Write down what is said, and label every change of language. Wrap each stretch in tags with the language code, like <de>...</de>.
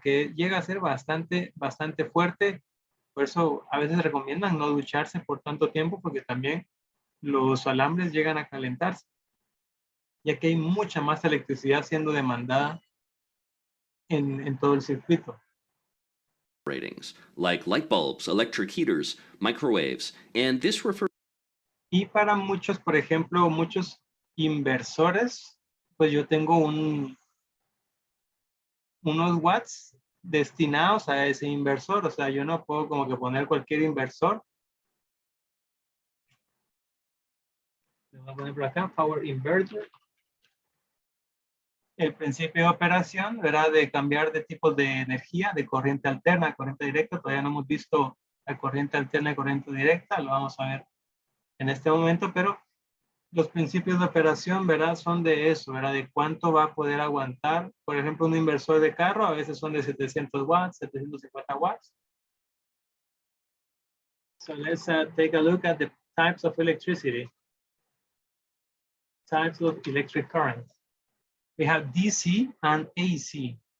<es>Que llega a ser bastante fuerte. Por eso a veces recomiendan no ducharse por tanto tiempo porque también los alambres llegan a calentarse, ya que hay mucha más electricidad siendo demandada en todo el circuito.</es> <en>ratings, like light bulbs, electric heaters, microwaves, and this refers.</en> <es>Y para muchos, por ejemplo, muchos inversores, pues yo tengo unos watts destinados a ese inversor. O sea, yo no puedo como que poner cualquier inversor. Le voy a poner por acá, power inverter. El principio de operación, ¿verdad? De cambiar de tipos de energía, de corriente alterna, corriente directa. Todavía no hemos visto la corriente alterna y corriente directa. Lo vamos a ver en este momento, pero los principios de operación, ¿verdad? Son de eso, ¿verdad? De cuánto va a poder aguantar. Por ejemplo, un inversor de carro a veces son de 700 watts, 750 watts.</es> <en>So let's take a look at the types of electricity. Types of electric current. We have DC and AC.</en>